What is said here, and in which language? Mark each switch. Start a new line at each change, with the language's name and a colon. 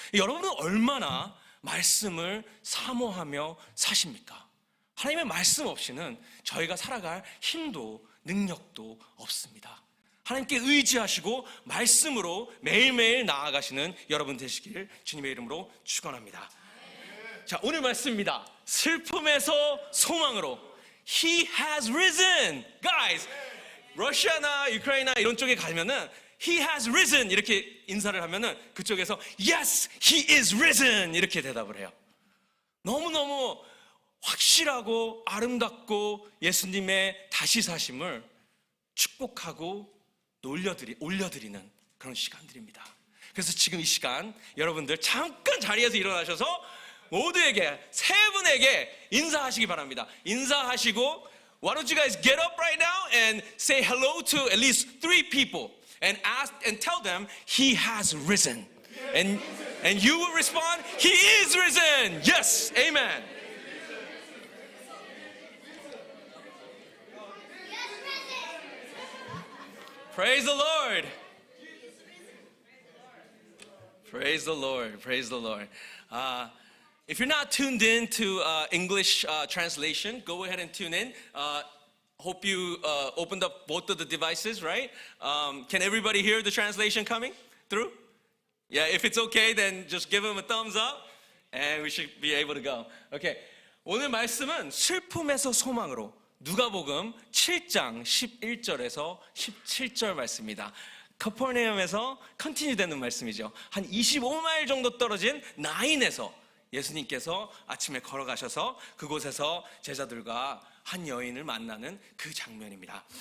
Korean: 여러분은 얼마나 말씀을 사모하며 사십니까? 하나님의 말씀 없이는 저희가 살아갈 힘도 능력도 없습니다. 하나님께 의지하시고 말씀으로 매일매일 나아가시는 여러분 되시길 주님의 이름으로 축원합니다. 자, 오늘 말씀입니다. 슬픔에서 소망으로
English: He has risen.
Korean: Guys, 러시아나 우크라이나 이런 쪽에 가면은
English: He has risen
Korean: 이렇게 인사를 하면은 그쪽에서
English: Yes, He is risen
Korean: 이렇게 대답을 해요. 너무너무 확실하고 아름답고 예수님의 다시 사심을 축복하고 올려드리는 그런 시간들입니다. 그래서 지금 이 시간 여러분들 잠깐 자리에서 일어나셔서 모두에게, 세 분에게 인사하시기 바랍니다. 인사하시고
English: Why don't you guys get up right now and say hello to at least 3 people and ask and tell them He has risen. And you will respond, He is risen. Yes, amen. Praise the Lord. Praise the Lord. Praise the Lord. If you're not tuned in to English translation, go ahead and tune in. Hope you opened up both of the devices, right? Can everybody hear the translation coming through? Yeah, if it's okay, then just give them a thumbs up and we should be able to go. Okay.
Korean: 오늘 말씀은 슬픔에서 소망으로 누가복음 7장 11절에서 17절 말씀입니다. 카퍼나움에서 컨티뉴 되는 말씀이죠. 한 25마일 정도 떨어진 나인에서 예수님께서 아침에 걸어가셔서 그곳에서 제자들과 한 여인을 만나는 그 장면입니다.